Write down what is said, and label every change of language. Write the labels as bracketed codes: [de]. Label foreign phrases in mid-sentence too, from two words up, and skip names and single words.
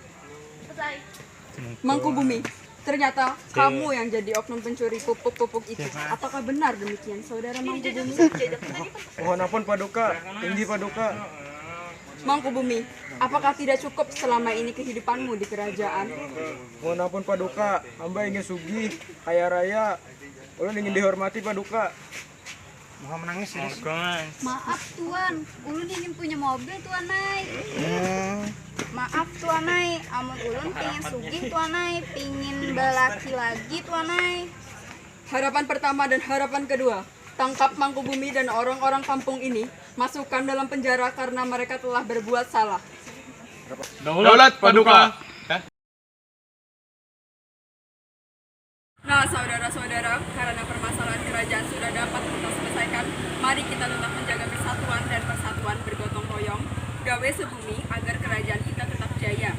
[id] Mangkubumi, ternyata kamu yang jadi oknum pencuri pupuk-pupuk itu. Apakah benar demikian, saudara Mangkubumi? Mohon ampun Paduka, tinggi Paduka. Mangkubumi, apakah tidak cukup selama ini kehidupanmu di kerajaan? Mohon ampun Paduka, hamba ingin sugih, kaya raya. Ulun ingin dihormati Paduka. Maaf Tuan, ulun ingin punya mobil Tuanai. [bjn] Maaf Tuanai, amun ulun pengen sugih Tuanai, pingin balaki lagi Tuanai. [id] Harapan pertama dan harapan kedua, tangkap Mangkubumi dan orang-orang kampung ini, masukkan dalam penjara karena mereka telah berbuat salah. Daulat Paduka. Nah, saudara-saudara, karena permasalahan kerajaan sudah dapat kita selesaikan, mari kita tetap menjaga persatuan dan persatuan bergotong royong, gawe sebumi agar kerajaan kita tetap jaya.